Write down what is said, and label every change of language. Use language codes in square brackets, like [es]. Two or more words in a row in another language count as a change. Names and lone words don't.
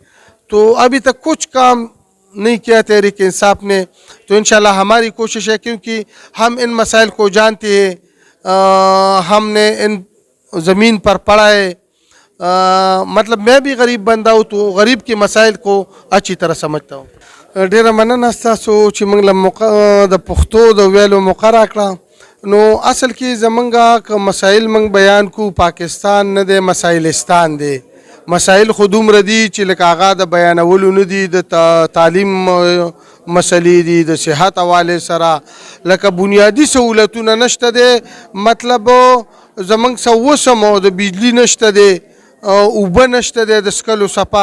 [ur] تو ابھی تک کچھ کام نہیں کیا تحریک انصاف نے. تو ان شاء اللہ ہماری کوشش ہے، کیونکہ ہم ان مسائل کو جانتے ہیں، ہم نے ان زمین پر پڑھا ہے، مطلب میں بھی غریب بندہ ہوں تو غریب کے مسائل کو اچھی طرح سمجھتا ہوں. [ps] ډیره مننه ستاسو چې موږ له د پښتو د ویلو موقع راکړه. نو اصل کې زمونږه که مسایل موږ بیان کو، پاکستان نه دی، مسایلستان دی. مسایل خو دومره دي چې لکه هغه د بیانولو نه دي، د تعلیم مسلې دي، د صحت حوالې سره لکه بنیادي سهولتونه نشته دی، مطلب زمونږ څه وسم او د بجلی نشته دی، اوبه نشته دی د څښلو صفا.